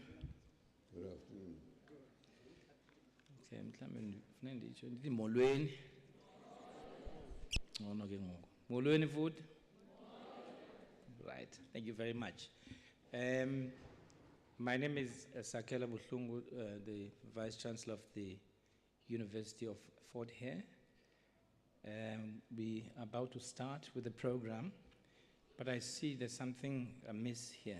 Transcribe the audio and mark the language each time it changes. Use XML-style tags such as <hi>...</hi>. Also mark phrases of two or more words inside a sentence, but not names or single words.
<en>Good afternoon.</en> <xh>Okay, mhlambe ngifuna nditsho ndithi molweni. Ngcono ke ngoku. Molweni futhi.</xh> <en>Right. Thank you very much. My name is Sakela Buhlungu, the Vice Chancellor of the University of Fort Hare. We are about to start with the program, but I see there's something amiss here.</en>